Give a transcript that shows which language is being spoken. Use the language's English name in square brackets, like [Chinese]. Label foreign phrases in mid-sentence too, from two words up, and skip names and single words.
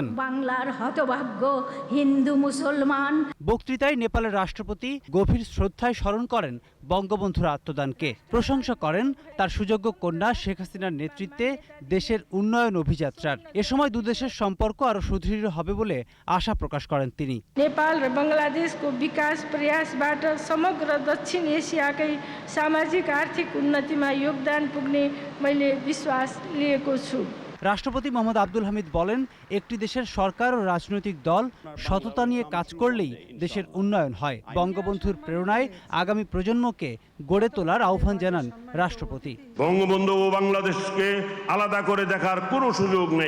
[Bangla] বাংলার হতভাগ্য হিন্দু মুসলমান। বক্তৃতায় নেপালের রাষ্ট্রপতি গভীর শ্রদ্ধায় স্মরণ করেন বঙ্গবন্ধুর আত্মদানকে। প্রশংসা করেন তার সুযোগ্য কন্যা শেখ হাসিনার নেতৃত্বে দেশের উন্নয়ন অভিযাত্রার। এ সময় দুদেশের সম্পর্ক আরও সুদৃঢ় হবে বলে আশা প্রকাশ করেন তিনি। [Nepali] नेपाल र बङ्गलादेशको विकास प्रयासबाट समग्र दक्षिण एसियाकै सामाजिक आर्थिक उन्नतिमा योगदान पुग्ने मैले विश्वास लिएको छु। [Bangla] রাষ্ট্রপতি মোহাম্মদ আব্দুল হামিদ বলেন, একটি দেশের সরকার ও রাজনৈতিক দল সততা নিয়ে কাজ করলেই দেশের উন্নয়ন হয়। বঙ্গবন্ধুর প্রেরণায় আগামী প্রজন্মকে গড়ে তোলার আহ্বান জানান রাষ্ট্রপতি। বঙ্গবন্ধু ও বাংলাদেশকে আলাদা করে দেখার কোনো সুযোগ নেই।